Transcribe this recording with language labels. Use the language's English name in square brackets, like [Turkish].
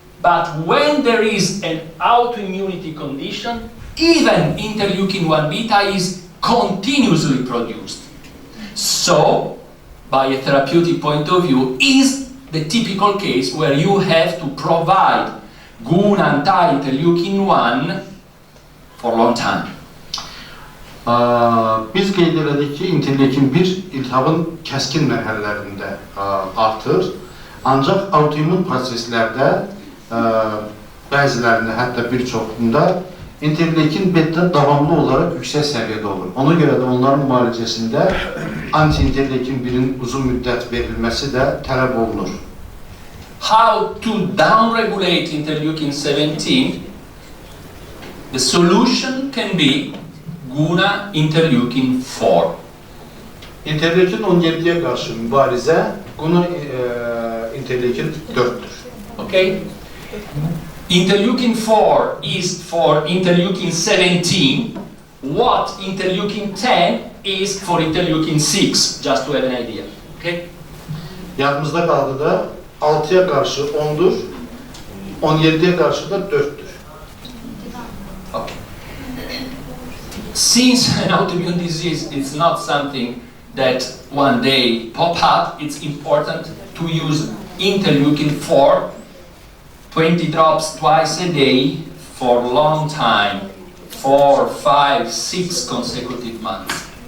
[English] But when there is an autoimmunity condition, even interleukin-1 beta is continuously produced. So, by a therapeutic point of view, is the typical case where you have to provide GUNA anti-interleukin-1 for a long time. [Azerbaijani] Biz qeyd elədik ki, interleukin 1 iltihabın kəskin mərhələlərində artır. Ancaq autoimmun proseslərdə bəzilərində, hətta bir çoxunda interleukin beta davamlı olaraq yüksək səviyyədə olur. Ona görə də onların müalicəsində anti-interleukin 1-in uzun müddət verilməsi də tələb olunur. [English] How to downregulate interleukin 17? The solution can be GUNA interleukin 4. [Azerbaijani] İnterleukin 17'ye qarşı mübarizə GUNA interleukin 4'tür. [English] Okay? Interleukin 4 is for interleukin 17, what interleukin 10 is for interleukin 6, just to have an idea. Okay? [Azerbaijani] Yadımızda qaldı da 6'ya qarşı 10'dur, 17'ye qarşı da 4'tür. [English] Okay. Since an autoimmune disease is not something that one day pop up, it's important to use interleukin 4, 20 drops twice a day for a long time, 4, 5, 6 consecutive months.